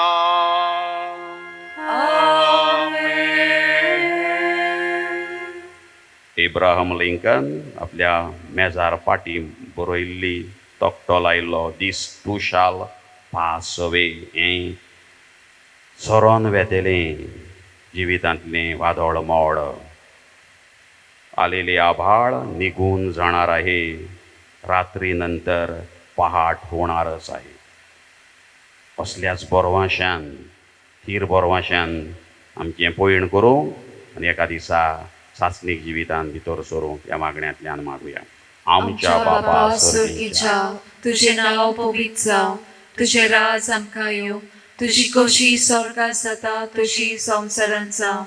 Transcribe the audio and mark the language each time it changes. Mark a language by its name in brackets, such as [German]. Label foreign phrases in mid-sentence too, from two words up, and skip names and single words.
[Konkani] एब्राहम लिंकन आपल्या मेजार फाटी बरयल्ली तकटो लायिल्लो दीस [English] too shall pass away [Konkani] हें सोरोन वेतेलें जिवितांतलें वादळ मोड. [Marathi] आलेले आभाळ निघून जाणार आहे, रात्री नंतर पहाट होणारच आहे. [Konkani] असल्याच बोरवाश्यान, थीर बोरवाश्यान आमचें पयण करूं आनी एका दिसा सासणीक जिवितान भितर सरूं ह्या मागण्यांतल्यान मागुया. आमच्या बापा सुर्गीच्या, तुझें नांव पवित्र जावं, तुझें राज आमकां येवं, तुजी कशी स्वर्गांत जाता तशी संवसारांत जावं.